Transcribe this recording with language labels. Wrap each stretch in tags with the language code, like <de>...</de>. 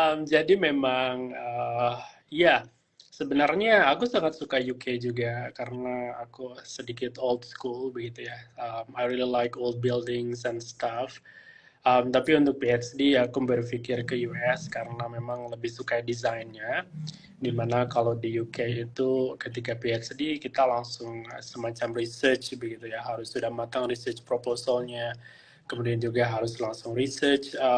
<id>Jadi memang, ya sebenarnya aku sangat suka UK juga karena aku sedikit old school begitu ya.</id> <en>I really like old buildings and stuff.</en> <id>Tapi untuk PhD aku berpikir ke US karena memang lebih suka desainnya. Dimana kalau di UK itu ketika PhD kita langsung semacam research begitu ya, harus sudah matang research proposalnya, kemudian juga harus langsung research.</id>